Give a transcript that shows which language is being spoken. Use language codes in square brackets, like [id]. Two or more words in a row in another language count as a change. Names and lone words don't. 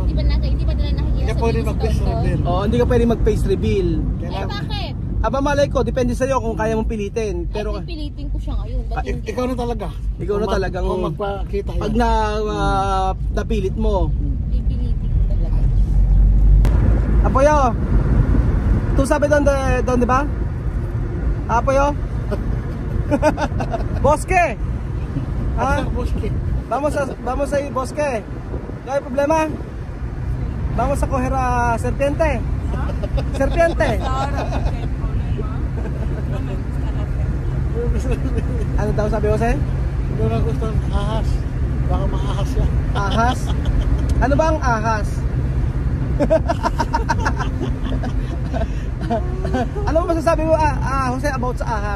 [tl] Hindi ba nila nakikita Kaya sa pwede video mag-face sa reveal. Oo, hindi ka pwede mag- [en] face reveal. [tl] Eh bakit? Aba malay ko, depende sa'yo kung kaya mong pilitin. Pero Pero pilitin ko siya ngayon. Ba't hindi? Ikaw na talaga. ikaw na talagang Kung magpakita yan. pag napilit mo. Pipilitin ko talaga. [es] Apoyo. Tu sabe donde ba? Apoyo. Bosque. Ha? Bosque. Vamos a ir bosque. No hay problema. Vamos a coger a serpiente. Serpiente. [tl] Ano daw sabi mo, Jose? Hindi na gusto ng ahas. Baka maahas siya. Ahas? Ano ba ang ahas? Ano ba masasabi mo, Jose, about sa ahas?